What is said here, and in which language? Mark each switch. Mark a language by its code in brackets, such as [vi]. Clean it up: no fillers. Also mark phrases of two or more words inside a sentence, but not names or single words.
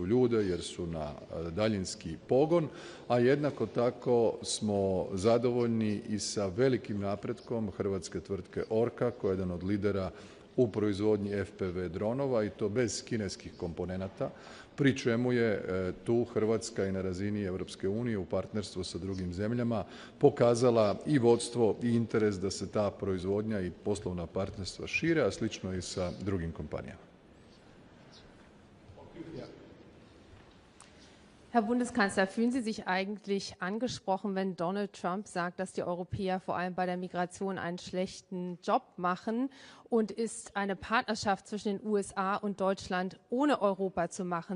[hr] ljude jer su na daljinski pogon, a jednako tako smo zadovoljni i sa velikim napretkom hrvatske tvrtke Orka koja je jedan od lidera u proizvodnji FPV dronova i to bez kineskih komponenata, pri čemu je tu Hrvatska i na razini Europske unije u partnerstvu sa drugim zemljama pokazala i vodstvo i interes da se ta proizvodnja i poslovna partnerstva šire, a slično i sa drugim kompanijama. [de] Herr Bundeskanzler, fühlen Sie sich eigentlich angesprochen, wenn Donald Trump sagt, dass die Europäer vor allem bei der Migration einen schlechten Job machen? Und ist eine Partnerschaft zwischen den USA und Deutschland ohne Europa zu machen?